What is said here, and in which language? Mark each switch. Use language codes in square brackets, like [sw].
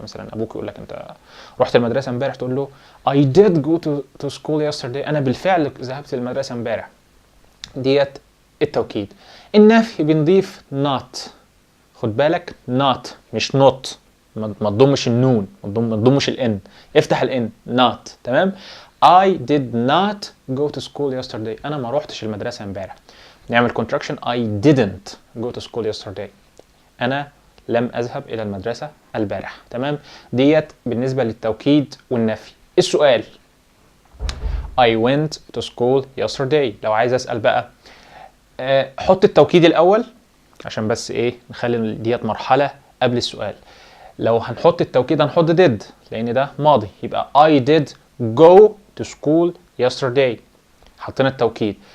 [ar] مثلا أبوك يقول لك أنت رحت المدرسة امبارح، تقول له [en] I did go to school yesterday، [ar] أنا بالفعل ذهبت للمدرسة امبارح. ديت التوكيد. النفي بنضيف not. خد بالك not مش not، ما تضمش النون، ما تضمش الان، افتح الان not. تمام. [en] I did not go to school yesterday، [ar] أنا ما روحتش المدرسة امبارح. نعمل contraction [en] I didn't go to school yesterday، [ar] أنا لم أذهب إلى المدرسة البارحة. تمام. ديت بالنسبة للتوكيد والنفي. [en] السؤال I went to school yesterday. [ar] لو عايز أسأل بقى حط التوكيد الأول عشان بس إيه نخلي ديت مرحلة قبل السؤال. لو هنحط التوكيد هنحط did لأن ده ماضي، يبقى [en] I did go to school yesterday. [ar] حطينا التوكيد.